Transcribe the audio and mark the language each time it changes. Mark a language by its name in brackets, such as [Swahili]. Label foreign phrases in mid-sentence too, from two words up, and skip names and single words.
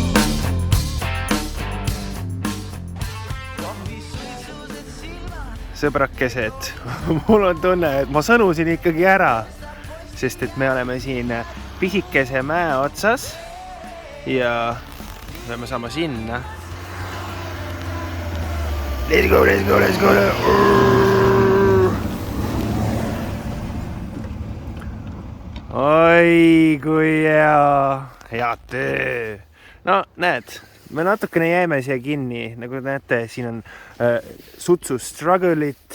[Estonian] Sõbrakesed, mul on tunne, et ma sõnusin ikkagi ära, sest et me oleme siin pisikese mäe otsas ja me saame sinna. [English] Let's go, let's go, let's go! [Estonian] Oi, kui hea töö! No, näed, me natukene jääme siia kinni. Nagu näete, siin on sutsu struggle'it.